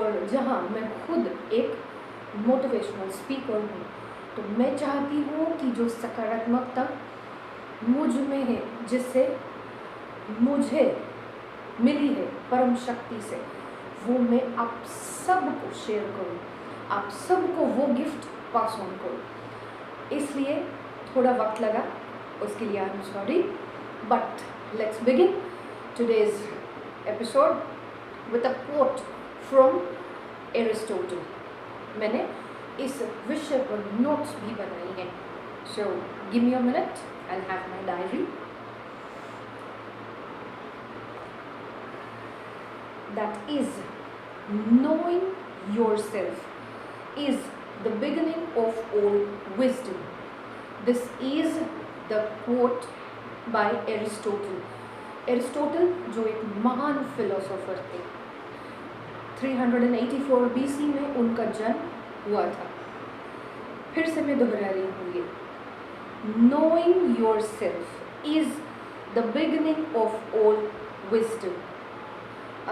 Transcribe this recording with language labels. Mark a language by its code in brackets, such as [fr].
[hi] और जहाँ मैं खुद एक मोटिवेशनल स्पीकर हूँ तो मैं चाहती हूँ कि जो सकारात्मकता मुझ में है, जिससे मुझे मिली है परम शक्ति से, वो मैं आप सबको शेयर करूँ, आप सबको वो गिफ्ट पास ऑन करूँ। इसलिए थोड़ा वक्त लगा, उसके लिए [en] I am sorry, but let's begin today's episode with a quote from Aristotle. [hi] मैंने इस विषय पर नोट्स भी बनाई हैं, [en] so give me a minute, I'll have my diary. That is, knowing yourself is the beginning of all wisdom. This is the quote by Aristotle. [hi] Aristotle जो एक महान फिलोसोफर थे, 384 BC में उनका जन्म हुआ था। फिर से मैं दोहरा रही हूँ ये, [en] Knowing yourself is the beginning of all wisdom.